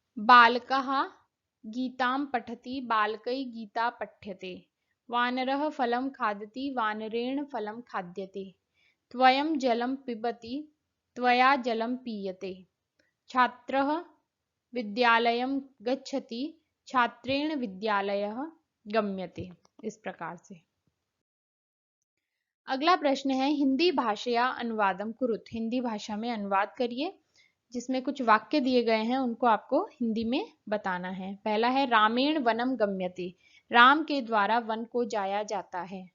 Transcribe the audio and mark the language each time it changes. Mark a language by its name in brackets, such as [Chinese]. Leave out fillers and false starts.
[Sanskrit] बालकः गीतां पठति, बालकै गीता पठ्यते। वानरः फलं खादति, वानरेण फलं खाद्यते। त्वयं जलं पिबति, त्वया जलं पीयते। छात्रः विद्यालयं गच्छति, छात्रेण विद्यालयः गम्यते। [Hindi] इस प्रकार से। अगला प्रश्न है, [Sanskrit] हिंदी भाषया अनुवादम कुरुत, [Hindi] हिंदी भाषा में अनुवाद करिए, जिसमें कुछ वाक्य दिए गए हैं, उनको आपको हिंदी में बताना है। पहला है [Sanskrit] रामेण वनम गम्यते, [Hindi] राम के द्वारा वन को जाया जाता है।